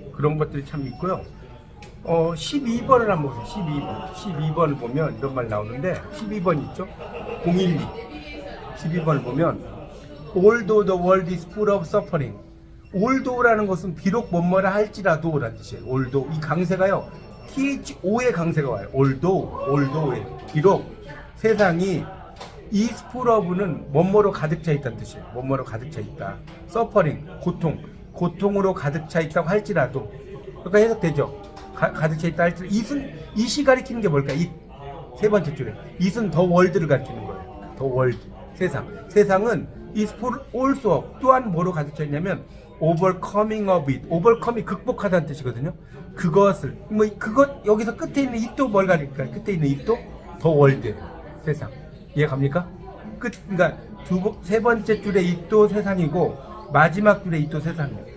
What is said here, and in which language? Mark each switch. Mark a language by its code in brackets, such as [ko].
[ko] 그런 것들이 참 있고요. 12번을 한번 보세요. 12번을 보면 이런 말 나오는데, 12번 있죠? 012. [en] 12번을 보면 Although the world is full of suffering. [ko] Although라는 것은 비록 뭐뭐라 할지라도 라는 뜻이에요. [en] Although. [ko] 이 강세가요, THO의 강세가 와요. [en] Although. [ko] 비록 세상이 [en] is full of [ko] 는 뭐뭐로 가득 차 있다는 뜻이에요. 뭐뭐로 가득 차 있다. Suffering, 고통으로 가득 차 있다고 할지라도. 그러니까 해석되죠. 가득 차 있다 할지라도. it이 가리키는 게 뭘까? [en] it. [ko] 세 번째 줄에 it은 the world를 가리키는 거예요. [en] the world. [ko] 세상은 [en] is full also of. [ko] 또한 뭐로 가득 차 있냐면 [en] overcoming of it. [ko] overcome이 극복하다는 뜻이거든요. 그것을 그것 여기서 끝에 있는 it도 뭘 가리킬까요? 끝에 있는 it도 [en] the world. [ko] 세상. 이해 갑니까? 그러니까 세 번째 줄에 it도 세상이고 마지막 줄에 it도 세상이에요.